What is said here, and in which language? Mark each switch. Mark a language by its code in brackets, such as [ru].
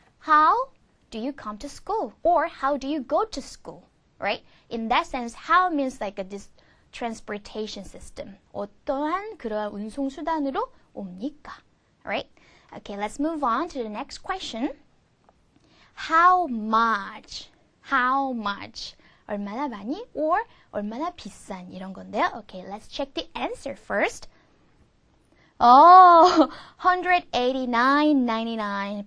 [en] How do you come to school? Or how do you go to school? Right? In that sense, how means like this transportation system. [ko] 어떠한 그러한 운송수단으로 옵니까? [en] Right? Okay, let's move on to the next question. How much? How much? [ko] 얼마나 많이? Or 얼마나 비싼? 이런 건데요. [en] Okay, let's check the answer first. $189.99.